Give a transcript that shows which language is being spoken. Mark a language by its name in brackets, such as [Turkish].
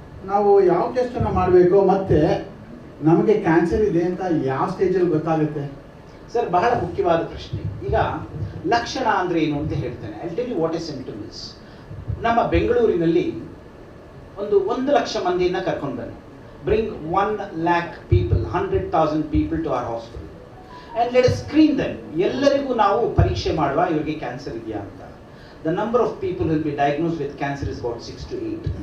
[Kannada] ನಾವು ಯಾವ ಟೆಸ್ಟನ್ನು ಮಾಡಬೇಕು, ಮತ್ತು ನಮಗೆ ಕ್ಯಾನ್ಸರ್ ಇದೆ ಅಂತ ಯಾವ ಸ್ಟೇಜಲ್ಲಿ ಗೊತ್ತಾಗುತ್ತೆ? ಸರ್, ಬಹಳ ಮುಖ್ಯವಾದ ಪ್ರಶ್ನೆ. ಈಗ ಲಕ್ಷಣ ಅಂದರೆ ಏನು ಅಂತ ಹೇಳ್ತೇನೆ. [English] I tell you what is symptoms. [Kannada] ನಮ್ಮ ಬೆಂಗಳೂರಿನಲ್ಲಿ 1 ಲಕ್ಷ ಮಂದಿಯನ್ನು ಕರ್ಕೊಂಡು ಬನ್ನಿ. [English] Bring 1 lakh people, 100,000 people to our hospital and let us screen them. [Kannada] ಎಲ್ಲರಿಗೂ ನಾವು ಪರೀಕ್ಷೆ ಮಾಡುವ ಇವರಿಗೆ ಕ್ಯಾನ್ಸರ್ ಇದೆಯಾ ಅಂತ. [English] The number of people who will be diagnosed with cancer is about 6 to 8.